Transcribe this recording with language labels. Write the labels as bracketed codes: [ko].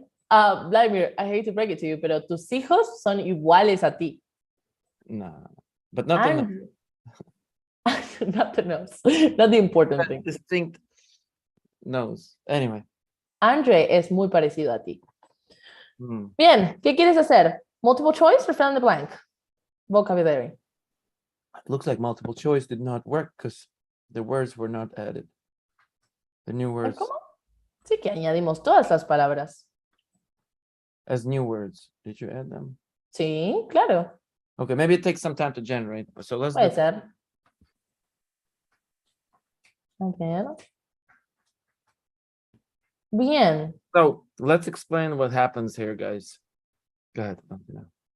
[en] Vladimir, I hate to break it to you, [es] pero tus hijos son iguales a ti. [en] No, but not the nose. Not the nose. Not the important thing. Distinct knows. Anyway. [es] Andre es muy parecido a ti. Hmm. Bien, ¿qué quieres hacer? [en] Multiple choice or fill in the blank? Vocabulary. It looks like multiple choice did not work because the words were not added. The new words [es] ¿Cómo? Sí que añadimos todas las palabras. [en] as new words. Did you add them? [es] Sí, claro. [en] Okay, maybe it takes some time to generate. So let's [es] Puede [en] do [es] ser. [en] Okay. [es] Bien. [en] So let's explain what happens here, guys. Go ahead, Valentina.